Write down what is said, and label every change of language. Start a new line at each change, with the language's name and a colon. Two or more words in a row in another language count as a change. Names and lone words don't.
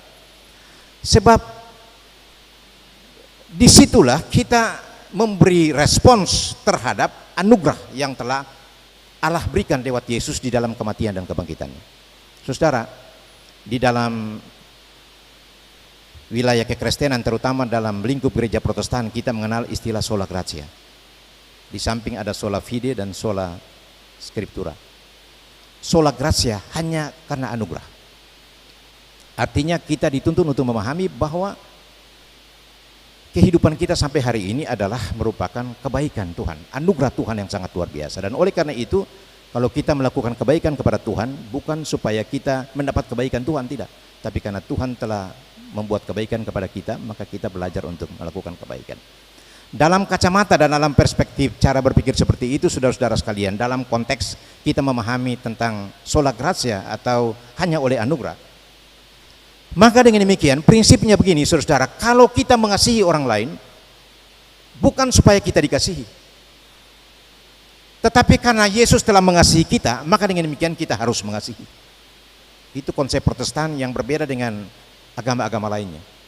Indonesian: Sebab disitulah kita memberi respons terhadap anugerah yang telah Allah berikan lewat Yesus di dalam kematian dan kebangkitannya. Saudara, di dalam wilayah kekristenan, terutama dalam lingkup gereja Protestan, kita mengenal istilah
Latin: sola gratia.
Indonesian: Di samping ada
Latin: sola fide
Indonesian: dan
Latin: sola scriptura. sola gratia,
Indonesian: hanya karena anugerah. Artinya kita dituntun untuk memahami bahwa kehidupan kita sampai hari ini adalah merupakan kebaikan Tuhan, anugerah Tuhan yang sangat luar biasa. Dan oleh karena itu, kalau kita melakukan kebaikan kepada Tuhan, bukan supaya kita mendapat kebaikan Tuhan, tidak, tapi karena Tuhan telah membuat kebaikan kepada kita, maka kita belajar untuk melakukan kebaikan. Dalam kacamata dan dalam perspektif cara berpikir seperti itu, saudara-saudara sekalian, dalam konteks kita memahami tentang
Latin: sola gratia
Indonesian: atau hanya oleh anugerah, maka dengan demikian prinsipnya begini, saudara-saudara, kalau kita mengasihi orang lain bukan supaya kita dikasihi, tetapi karena Yesus telah mengasihi kita, maka dengan demikian kita harus mengasihi. Itu konsep Protestan yang berbeda dengan agama-agama lainnya.